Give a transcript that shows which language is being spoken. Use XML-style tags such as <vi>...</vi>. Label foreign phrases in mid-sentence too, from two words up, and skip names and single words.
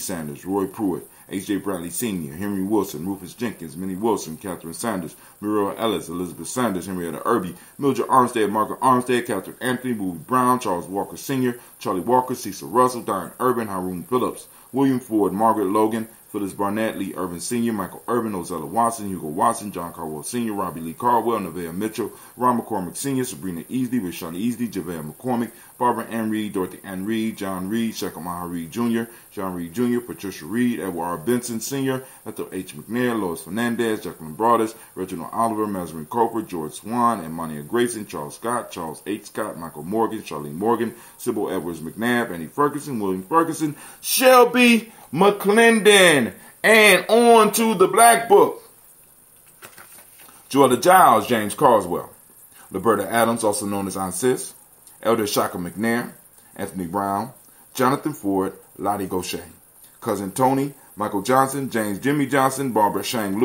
<en>Sanders, Roy Pruitt, H.J. Bradley Sr., Henry Wilson, Rufus Jenkins, Minnie Wilson, Catherine Sanders, Muriel Ellis, Elizabeth Sanders, Henrietta Irby, Mildred Armstead, Margaret Armstead, Catherine Anthony, Bobby Brown, Charles Walker Sr., Charlie Walker, Cecil Russell, Diane Urban, Haroon Phillips, William Ford, Margaret Logan, Phyllis Barnett, Lee Irvin Sr., Michael Urban, Ozella Watson, Hugo Watson, John Caldwell Sr., Robbie Lee Caldwell, Nevaeh Mitchell, Ron McCormick Sr., Sabrina Easley, Rashani Easley, Javale McCormick, Barbara Ann Reed, Dorothy Ann Reed, John Reed, Shekhar Maha Reed Jr., John Reed Jr., Patricia Reed, Edward R. Benson Sr., Ethel H. McNair, Lois Fernandez, Jacqueline Broadus, Reginald Oliver, Mazarin Coper, George Swan, and Monia Grayson, Charles Scott, Charles H. Scott, Michael Morgan, Charlene Morgan, Sybil Edwards McNabb, Annie Ferguson, William Ferguson, Shelby McClendon, and on to the Black Book. Joella Giles, James Carswell, Liberta Adams, also known as Aunt Sis, Elder Shaka McNair, Anthony Brown, Jonathan Ford, Lottie Gaucher, Cousin Tony, Michael Johnson, James Jimmy Johnson, Barbara Shang</en>